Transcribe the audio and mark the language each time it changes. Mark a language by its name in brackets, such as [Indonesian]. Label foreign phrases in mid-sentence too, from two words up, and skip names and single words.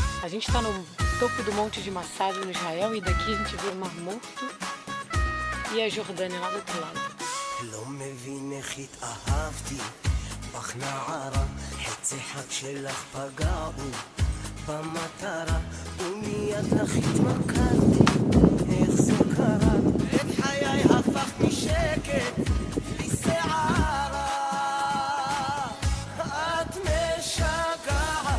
[Portuguese] gente está no topo do Monte de Massad, no Israel, e daqui a gente vê o Mar Morto e a Jordânia lá do outro lado. [Hebrew] לא מבין איך התאהבתי בך נערה, חצי חג שלך פגעו במטרה ומיד לך התמכרתי, איך זה קרה? את חיי הפך משקט לסערה, את משגעת